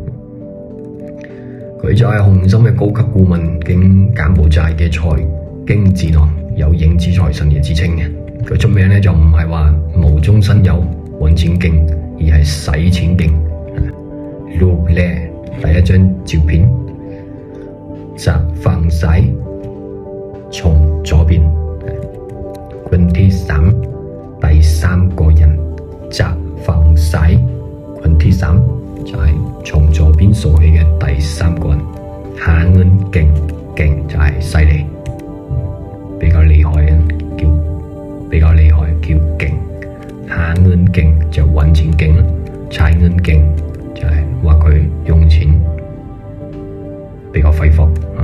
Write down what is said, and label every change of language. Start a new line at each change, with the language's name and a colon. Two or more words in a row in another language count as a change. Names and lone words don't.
Cantonese: 佢就係紅心嘅高級顧問兼柬埔寨嘅財經智囊，有影子財神爺之稱嘅。佢出名咧就唔係話無中生有揾錢勁，而係使錢勁。
Thai: รูปแรก
Cantonese: 第一張照片，
Thai: จากฝั่งซ้าย
Cantonese: 從左邊，
Thai: คนที่สาม
Cantonese: 第三個人，
Thai: จากฝั่งซ้ายคนที่สาม
Cantonese: 就係從左邊數起嘅第三個人。
Thai: หาเงิน
Cantonese: 勁，勁就係犀利，比較厲害叫勁。
Thai: หาเงิน
Cantonese: 勁就揾錢勁啦，財เงิน勁就係話佢用錢比較揮霍啊。